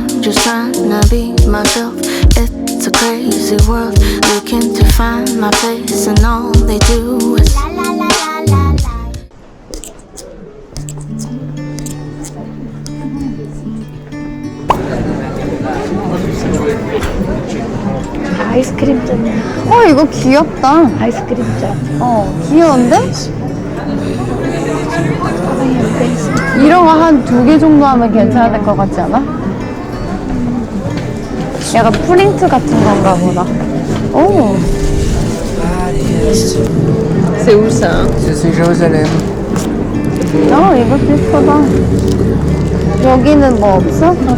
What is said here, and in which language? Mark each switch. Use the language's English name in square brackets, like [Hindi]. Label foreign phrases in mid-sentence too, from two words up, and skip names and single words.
[English] just tryna be myself. It's a crazy world, looking to find my place, and all they do is la la la la la la. [Korean] 아이스크림잔. 이거 귀엽다. 아이스크림잔. 귀여운데? 이런 거 한 2개 정도 하면 괜찮을 것 같지 않아? 약간 프린트 같은 건가 보다. 오. [French] C'est où ça? Je suis Jérusalem. [Korean] 이거 예쁘다. 여기는 뭐 없어?